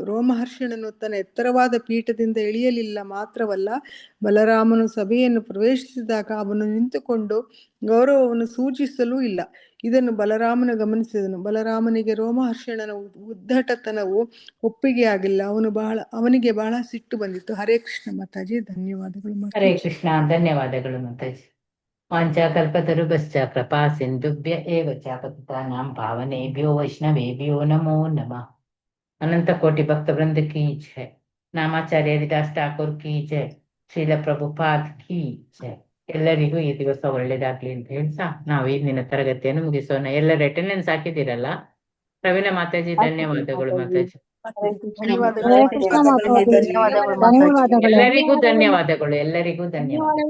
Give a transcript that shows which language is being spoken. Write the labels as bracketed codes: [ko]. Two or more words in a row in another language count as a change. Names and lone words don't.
[kn] ರೋಮಹರ್ಷಣನು ತನ್ನ ಎತ್ತರವಾದ ಪೀಠದಿಂದ ಇಳಿಯಲಿಲ್ಲ ಮಾತ್ರವಲ್ಲ, ಬಲರಾಮನು ಸಭೆಯನ್ನು ಪ್ರವೇಶಿಸಿದಾಗ ಅವನು ನಿಂತುಕೊಂಡು ಗೌರವವನ್ನು ಸೂಚಿಸಲೂ ಇಲ್ಲ. ಇದನ್ನು ಬಲರಾಮನು ಗಮನಿಸಿದನು. ಬಲರಾಮನಿಗೆ ರೋಮಹರ್ಷಣನ ಉದ್ದಟತನವು ಒಪ್ಪಿಗೆಯಾಗಿಲ್ಲ. ಅವನಿಗೆ ಬಹಳ ಸಿಟ್ಟು ಬಂದಿತ್ತು. ಹರೇ ಕೃಷ್ಣ ಮಾತಾಜಿ, ಧನ್ಯವಾದಗಳು. ಹರೇ ಕೃಷ್ಣ, ಧನ್ಯವಾದಗಳು ಮಾತಾಜಿ. [sa] ವಾಂಛಾಕಲ್ಪತರುಭ್ಯಶ್ಚ ಕೃಪಾ ಸಿಂಧುಭ್ಯ ಏವ ಚ ಪತಿತಾನಾಂ ಪಾವನೇಭ್ಯೋ ವೈಷ್ಣವೇಭ್ಯೋ ನಮೋ ನಮಃ. [hi] अनंत कोटि भक्त वृंद की जय. नामाचार्य हरिदास ठाकुर की जय. श्रील प्रभुपाद की जय. [kn] ಎಲ್ಲರಿಗೂ ಈ ದಿವಸ ಒಳ್ಳೇದಾಗ್ಲಿ ಅಂತ ಹೇಳ್ತಾ ನಾವು ಇಂದಿನ ತರಗತಿಯನ್ನು ಮುಗಿಸೋಣ. ಎಲ್ಲರ ಅಟೆಂಡೆನ್ಸ್ ಹಾಕಿದ್ದೀರಲ್ಲ? ಪ್ರವೀಣ ಮಾತಾಜಿ, ಧನ್ಯವಾದಗಳು ಮಾತಾಜಿ. ಎಲ್ಲರಿಗೂ ಧನ್ಯವಾದಗಳು, ಎಲ್ಲರಿಗೂ ಧನ್ಯವಾದಗಳು